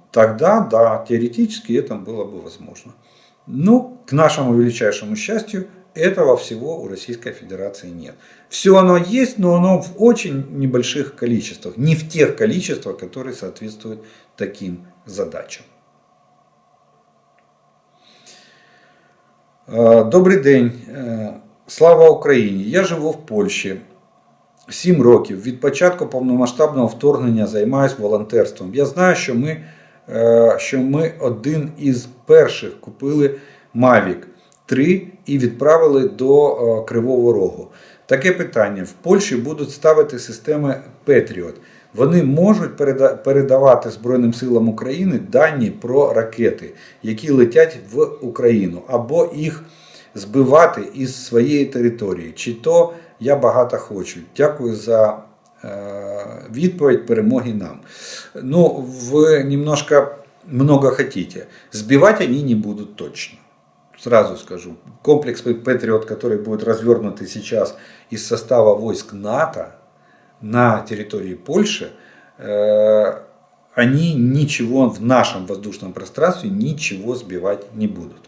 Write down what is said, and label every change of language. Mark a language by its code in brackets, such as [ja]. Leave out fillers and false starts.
[ru] Тогда, да, теоретически это было бы возможно. Но, к нашему величайшему счастью, этого всего у Российской Федерации нет. Все оно есть, но оно в очень небольших количествах. Не в тех количествах, которые соответствуют таким задачам. [uk] Добрий день, слава Україні. Я живу в Польщі 7 років. Від початку повномасштабного вторгнення займаюся волонтерством. Я знаю, що ми один із перших купили Mavic 3 і відправили до Кривого Рогу. Таке питання. В Польщі будуть ставити системи Patriot. Вони можуть передавати Збройним силам України дані про ракети, які летять в Україну, або їх збивати із своєї території. Чи то я багато хочу. Дякую за відповідь, перемоги нам. [ru] Вы немножко много хотите. Сбивать они не будут точно. Сразу скажу. Комплекс Patriot, который будет развернутый сейчас из состава войск НАТО, на территории Польши, они ничего в нашем воздушном пространстве ничего сбивать не будут.